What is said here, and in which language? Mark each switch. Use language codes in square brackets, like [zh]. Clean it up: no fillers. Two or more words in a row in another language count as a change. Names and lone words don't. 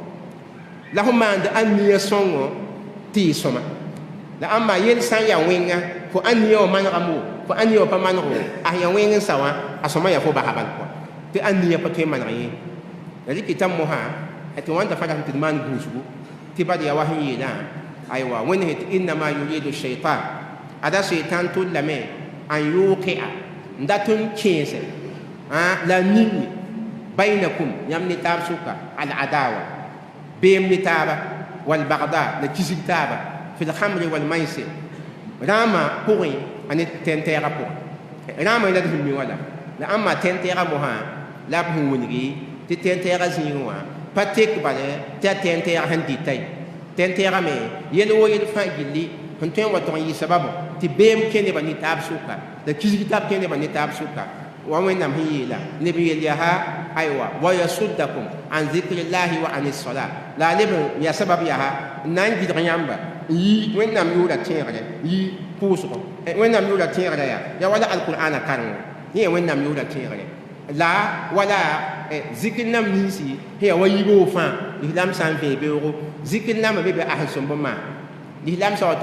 [mos] la fo maand a nia sõngo tɩ y sõma la ãmba yel sã n yaa wẽnga fo a nia wã manegame wo fo a nia wã pa maneg wo a sẽn ya wẽng n sa wã a sõma yaa fo basa bal kɔa tɩ a nia pa tõe n maneg ye la rɩkɩtã mosã tɩ wãnda fa rasm tɩ d maan gũusgu tɩ bad ya wa sẽn yeelã aywa wẽnd sẽn tɩ [ar] innama yuridu shaitan ada shaitan [mos] tʋllame an yuqia n dat n kẽese la ningi bainakum yãmb ne taab sʋka al-adawa beem ne taaba walbagda la kisg taaba [ar] fi lhamri walmaisir [mos] rãmã pʋgẽ a ne tẽn-tɛɛgã pʋgẽ rãmã la d sẽn mi wala la ãmba tẽn-tɛɛgã mosã la b sẽn wilgi tɩ tẽn-tɛɛgã zĩigẽ wã pa tek bale tɩ a tẽn-tɛɛg sẽn dɩta ye tẽn-tɛɛgame yel wo yel fãa gilli sẽn tõe n wa tʋg n yɩ sababo tɩ beem kẽ nebã ne taab sʋka la kisg tab kẽ nebã ne taab sʋka wa wẽnnaam sẽn yeela neb n yel yaa aywa [ar] wa yasuddakum an zikrillahi wa an sola [mos] la a leb n ya sabab yaa n na n gɩdg yãmba n yi wẽnnaam yʋʋra tẽegre yi pʋʋsgɔ wẽnnaam yʋʋra tẽegrã yaa wala alqur'ana karengã yẽ yaa wẽnnaam yʋʋra tẽegre la wala zikr nam ninsi sẽn ya wa yibo fãa lislaam sã n vẽe beoogo zikr nambã be be a sẽn sõm bõn maan lislaam sã wa tʋg